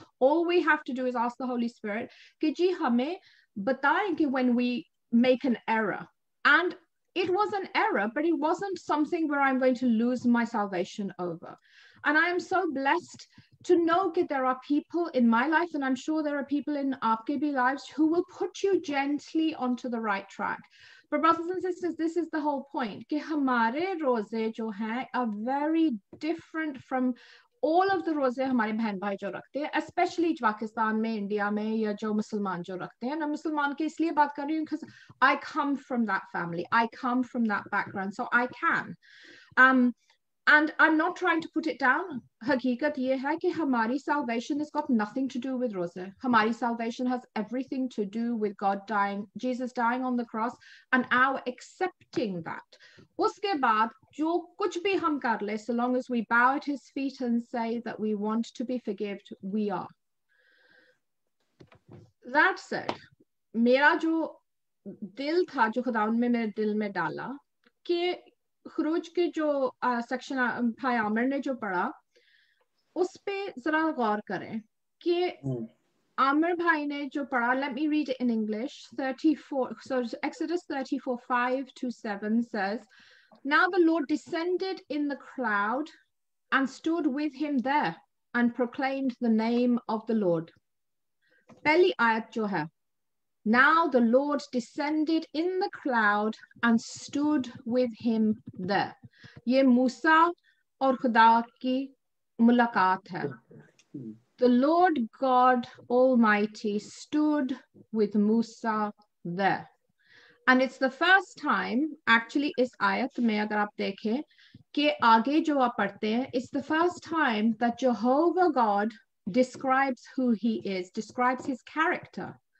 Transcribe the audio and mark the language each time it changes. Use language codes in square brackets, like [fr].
[en] All we have to do is ask the Holy Spirit [hi] कि जी हमें बताएं कि [en] when we make an error, and it was an error, but it wasn't something where I'm going to lose my salvation over. And I am so blessed to know that there are people in my life, and I'm sure there are people in [hi] aapke bhi [en] lives, who will put you gently onto the right track. But brothers and sisters, this is the whole point, [hi] कि हमारे रोजे जो हैं [en] are very different from all of the [hi] रोजे हमारे बहन भाई जो रखते हैं, especially पाकिस्तान में, इंडिया में, या जो मुसलमान जो रखते हैं। [en] मैं मुसलमान की इसलिए बात कर रही हूँ because I come from that family, I come from that background, so I can. And I'm not trying to put it down. [hi] हकीकत ये है कि हमारी [en] salvation has got nothing to do with रोज़े. हमारी salvation has everything to do with God dying, Jesus dying on the cross, and our accepting that. [hi] उसके बाद जो कुछ भी हम कर ले, [en] so long as we bow at his feet and say that we want to be forgiven, we are. That said, [hi] मेरा जो दिल था, जो खुदावंद में मेरे दिल में डाला कि खरूज के जो सेक्शन भाई आमिर ने जो पढ़ा उस पे जरा गौर करें कि आमिर भाई ने जो पढ़ा. [en] Let me read it in English. 34, so Exodus 34:5-7 says, now the Lord descended in the cloud and stood with him there and proclaimed the name of the Lord. [hi] पहली आयत जो है, [en] now the Lord descended in the cloud and stood with him there. [hi] ये मूसा और खुदा की मुलाकात है. [en] The Lord God Almighty stood with Musa there. And it's the first time, actually [hi] इस आयत में अगर आप देखें कि आगे जो आप पढ़ते हैं, [en] it's the first time that Jehovah God describes who he is, describes his character.